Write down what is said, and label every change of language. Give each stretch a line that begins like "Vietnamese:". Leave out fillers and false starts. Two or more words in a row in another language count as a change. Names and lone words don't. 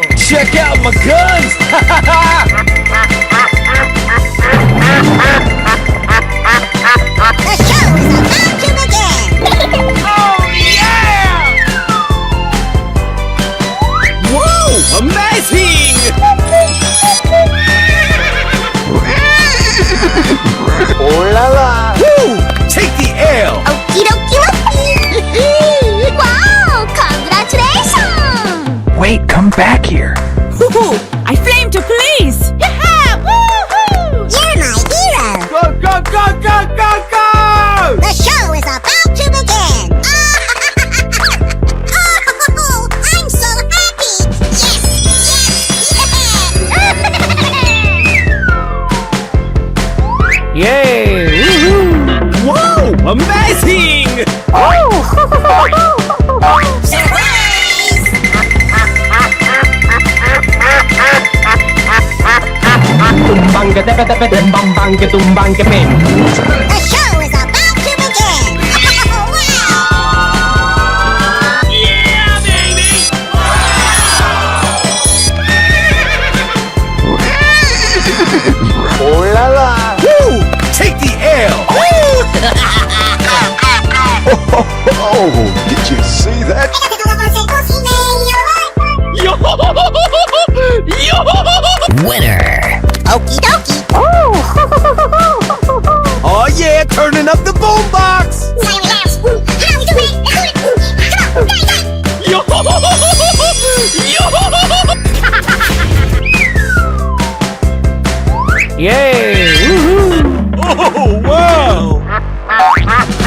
English: Check out my guns. The show is about to begin. Oh yeah! Whoa, amazing. Oh la la! Woo, take the L. Okie dokie. Wow, congratulations. Wait, come back here. Woohoo! I flame to police! Yeah, woohoo. You're my hero. Go, go, go, go, go, go. The show is about to begin. Oh, I'm so happy. Yes, Yay! Woohoo! Whoa, amazing. surprise! Tumbang ka tepe tepe tumbang ka tumbang ka bing. The show is about to begin. Wow. Yeah, baby. Oh la la! Woo, take the L. Oh, did you see that? Yo! Yo! Winner! Okie dokie. Oh yeah, turning up the boombox. Yo! Yo! Yay! Woohoo! Oh wow!